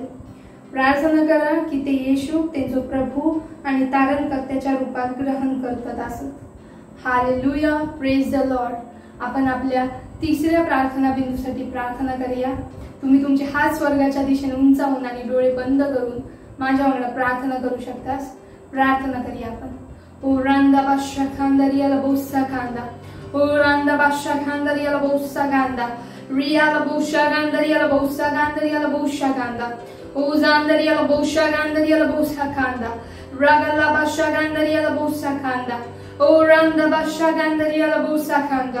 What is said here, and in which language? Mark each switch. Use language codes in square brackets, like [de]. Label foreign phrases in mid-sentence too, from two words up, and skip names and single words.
[mr] प्रार्थना करा की ते येशू त्यांचा प्रभू आणि तारणकर्त्याच्या रूपात ग्रहण करतात असत. [en] Hallelujah, praise the Lord. [mr] आपण आपल्या तिसऱ्या प्रार्थना बिंदूसाठी प्रार्थना करूया. तुम्ही तुमचे हात स्वर्गाच्या दिशेने उंचावून आणि डोळे बंद करून माझ्या वांगडा प्रार्थना करू शकतास. प्रार्थना करूया आपण. ओ रंदा बashakanda, riala bosakanda. O randa bashakanda, riala bosakanda. Riala boshakanda, riala bosakanda, riala boshakanda. O zanda, riala boshakanda, riala bosakanda. Ragala bashakanda, riala bosakanda. O randa bashakanda, riala bosakanda.